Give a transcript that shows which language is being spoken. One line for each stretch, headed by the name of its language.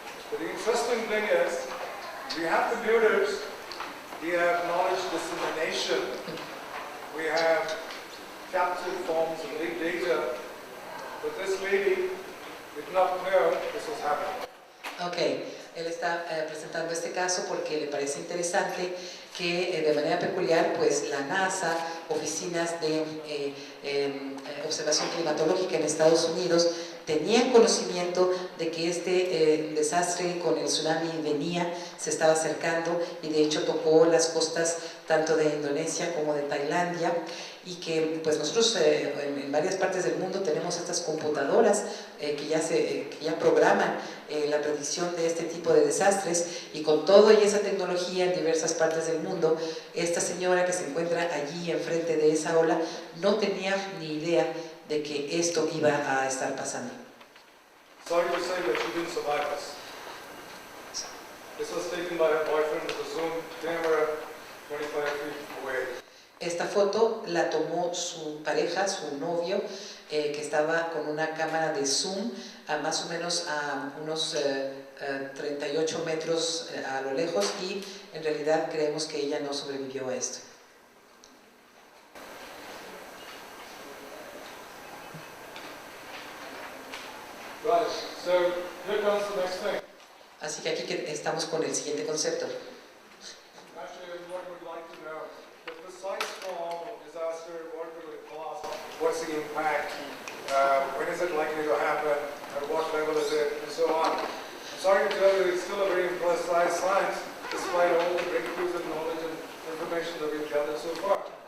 English: But the interesting thing is, we have computers, we have knowledge dissemination, we have captured forms of big data, but this lady did not know this was happening.
Spanish: Ok, él está presentando este caso porque le parece interesante que de manera peculiar pues la NASA, oficinas de observación climatológica en Estados Unidos tenían conocimiento de que este desastre con el tsunami venía, se estaba acercando y de hecho tocó las costas tanto de Indonesia como de Tailandia y que pues nosotros en varias partes del mundo tenemos estas computadoras que ya programan la predicción de este tipo de desastres y con todo y esa tecnología en diversas partes del mundo, esta señora que se encuentra allí enfrente de esa ola no tenía ni idea de que esto iba a estar pasando.
English: Sorry to say that she didn't survive this. This was taken by her boyfriend with a zoom camera 25 feet away.
Spanish: Esta foto la tomó su pareja, su novio, que estaba con una cámara de zoom a más o menos a unos 38 metros a lo lejos y en realidad creemos que ella no sobrevivió a esto.
English: Right, so here comes the next thing.
Spanish: Así que aquí estamos con el siguiente concepto.
English: Actually, everyone would like to know the precise form of disaster, what will it cost, what's the impact, when is it likely to happen, at what level is it, and so on. I'm sorry to tell you, it's still a very imprecise science, despite all the breakthroughs in knowledge and information that we've gathered so far.